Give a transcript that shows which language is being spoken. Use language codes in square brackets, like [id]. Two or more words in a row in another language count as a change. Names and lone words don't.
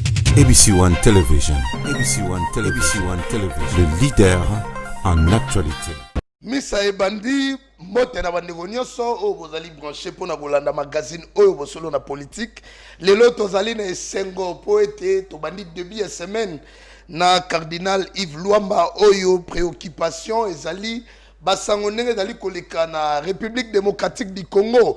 [en] ABC One Television. ABC One Television. ABC One Television. [fr] Le leader en actualité. [ln] Misa ebandi mbote na bandeko nyonso oyo bozali [fr] branché pour [ln] na kolanda magazine oyo bosolo na politique. Lelo tozali na esengo po ete tobandi début ya semaine na cardinal Yves Luamba oyo préoccupation ezali basango ndenge ezali koleka na République démocratique du Congo.